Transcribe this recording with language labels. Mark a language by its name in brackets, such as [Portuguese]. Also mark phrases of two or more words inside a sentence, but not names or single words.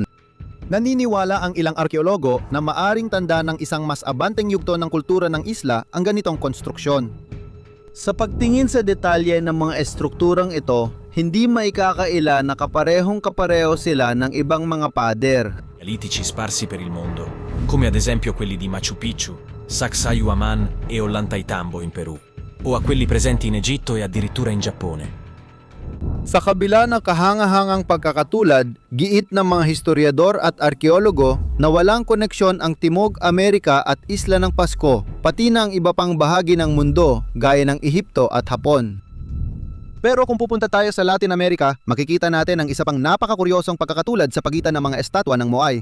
[Filipino] Naniniwala ang ilang arkeologo na maaring tanda ng isang mas abanteng yugto ng kultura ng isla ang ganitong konstruksyon. Sa pagtingin sa detalye ng mga estrukturang ito, hindi maikakaila na kaparehong-kapareho sila ng ibang mga pader. [Italian] Litici sparsi per il mondo, come ad esempio quelli di Machu Picchu, Sacsayhuaman e Ollantaytambo in Perù, o a quelli presenti in Egitto e addirittura in Giappone. [Filipino] Sa kabila ng kahanga-hangang pagkakatulad, giit ng mga historiador at arkeologo na walang koneksyon ang Timog Amerika at Isla ng Pasko, pati na ang iba pang bahagi ng mundo gaya ng Ehipto at Hapon. Pero kung pupunta tayo sa Latin America, makikita natin ang isa pang napakakuryosong pagkakatulad sa pagitan ng mga estatwa ng Moai.